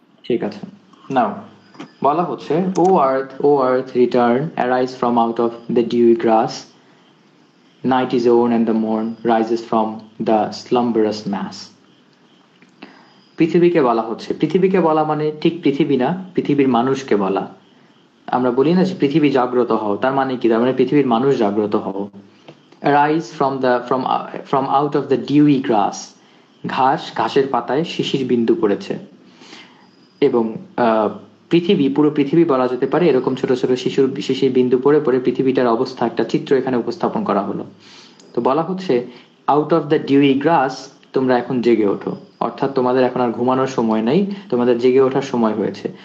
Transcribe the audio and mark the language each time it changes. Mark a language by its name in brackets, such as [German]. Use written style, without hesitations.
[Bangla] ঠিক আছে, নাও বলা হচ্ছে, [English] O earth return arise from out of the dewy grass, night is worn and the morn rises from the slumberous mass. [Bangla] পৃথিবীকে বলা হচ্ছে, পৃথিবীকে বলা মানে ঠিক পৃথিবী না, পৃথিবীর মানুষকে বলা। আমরা বলি না যে পৃথিবী জাগ্রত হও, তার মানে কি? তার মানে পৃথিবীর মানুষ জাগ্রত হও। [English] Arise from out of the dewy grass, [Bangla] ঘাসের পাতায় শিশির বিন্দু পড়েছে। এবং পৃথিবী, পুরো পৃথিবী বলা যেতে পারে এরকম ছোট ছোট শিশির বিন্দু পড়ে পড়ে পৃথিবীটার অবস্থা, একটা চিত্র এখানে উপস্থাপন করা হলো। তো বলা হচ্ছে [English] out of the dewy grass, [Bangla] তোমরা এখন জেগে ওঠো, অর্থাৎ তোমাদের এখন আর ঘুমানোর সময় নাই, তোমাদের জেগে ওঠার সময় হয়েছে।